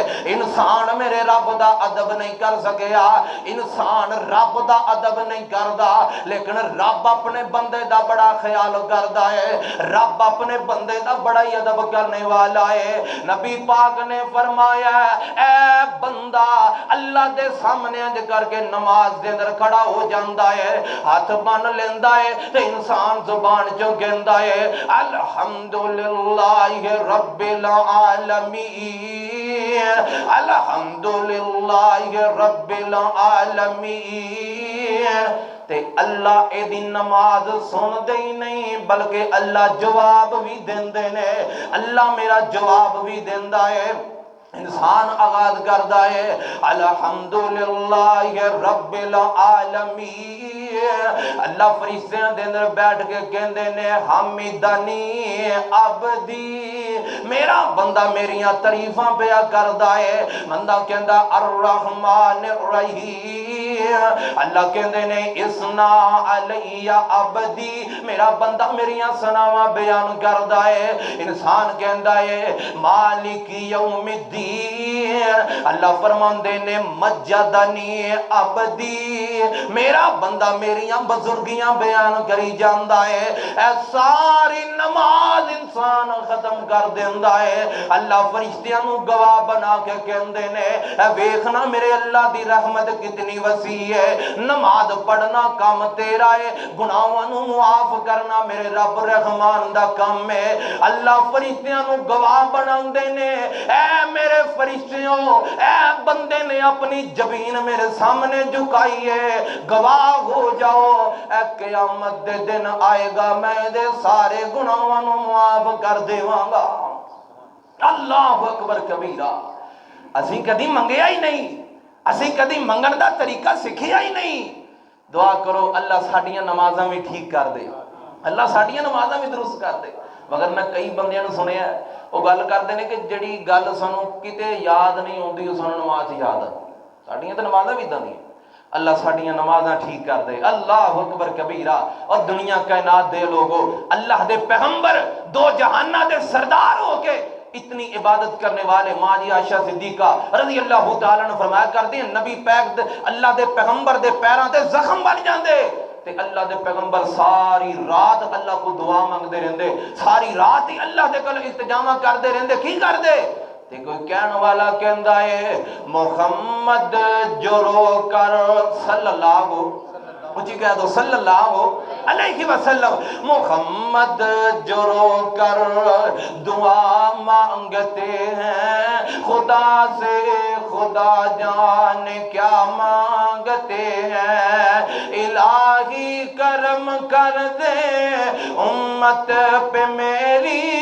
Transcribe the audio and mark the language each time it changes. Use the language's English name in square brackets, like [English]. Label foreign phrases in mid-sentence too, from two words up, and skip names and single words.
[Punjabi] انسان میرے رب دا ادب نہیں کر سکیا، انسان رب دا ادب نہیں کردا، لیکن رب اپنے بندے دا بڑا خیال کردا ہے، رب اپنے بندے دا بڑا ہی ادب کرنے والا ہے۔ نبی پاک نے فرمایا اے بندہ اللہ دے سامنے انج کر کے نماز دے اندر کھڑا ہو جاندا ہے، ہاتھ بن لیندا ہے تے انسان زبان چوں کہندا ہے [Arabic] الحمدللہ رب العالمین، الحمدللہ رب العالمین۔ [Punjabi] تے اللہ اے دی نماز سن دے ہی نہیں بلکہ اللہ جواب بھی دیندے نے، اللہ میرا جواب بھی دیندا ہے۔ انسان آغاز کردا ہے [Arabic] الحمدللہ رب العالمین، [Punjabi] اللہ فرشتیاں دے اندر بیٹھ کے کہندے نے [Arabic] حمدنی عبدی، [Punjabi] میرا بندہ میریاں تعریفاں پیا کردا ہے۔ بندہ کہندا [Arabic] الرحمن الرحیم، [Punjabi] اللہ کہندے نے [Arabic] اسنا علی عبدی، [Punjabi] میرا بندہ میریاں ثناواں بیان کردا ہے۔ انسان کہندا ہے [Arabic] مالک یوم الدین، [Punjabi] اللہ فرماندے نے [Arabic] مجدنی عبدی، [Punjabi] میرا بندہ میریاں بزرگیاں بیان کری جاندا ہے۔ اے ساری نماز انسان ختم کر دیندا ہے، اللہ فرشتیاں نو گواہ بنا کے کہندے نے اے ویکھنا میرے اللہ دی رحمت کتنی وسیع ہے۔ نماز پڑھنا کام تیرا ہے، گناہاں نو معاف کرنا میرے رب رحمان دا کام ہے۔ اللہ فرشتیاں نو گواہ بناندے نے اے میرے فرشتیوں، اے بندے نے اپنی جبین میرے سامنے جھکائی ہے، گواہ ہو جاؤ اے قیامت دے دن آئے گا میں دے سارے گناہاں نو معاف کر دیواں گا۔ [Arabic] اللہ اکبر کبیرہ۔ [Punjabi] اسی کدی منگیا ہی نہیں، اسی کدی منگن دا طریقہ سکھیا ہی نہیں۔ دعا کرو اللہ ساڈیاں نمازاں بھی ٹھیک کر دے، اللہ ساڈیاں نمازاں بھی درست کر دے۔ مگر نہ کئی بندیاں نے سنیا ہے وہ گل کرتے ہیں کہ جڑی گل سانو کتے یاد نہیں ہوندی وہ سانو نماز یاد آ، ساڈیاں تے نمازاں بھی اداں دیاں۔ اللہ ساڈیاں نمازاں ٹھیک کر دے۔ [Arabic] اللہ اکبر کبیرہ۔ [Punjabi] اور دنیا کائنات دے لوگو اللہ دے پیغمبر دو جہانہ دے سردار ہو کے اتنی عبادت کرنے والے ماں جی عائشہ صدیقہ [Arabic] رضی اللہ تعالیٰ [Punjabi] نے فرمایا کرتے ہیں نبی پاک اللہ دے پیغمبر دے پیراں تے زخم بن جاندے تے اللہ دے پیغمبر ساری رات اللہ کو دعا مانگتے رہندے، ساری رات ہی اللہ دے کول التجا کرتے رہندے۔ کی کردے تے کوئی کہن والا کہندا ہے [Urdu] محمد جو رو کر صلی اللہ مجھے کہہ دو [Arabic] صلی اللہ علیہ وسلم، [Urdu] محمد جو رو کر دعا مانگتے ہیں خدا سے خدا جانے کیا مانگتے ہیں، الہی کرم کر دے امت پہ میری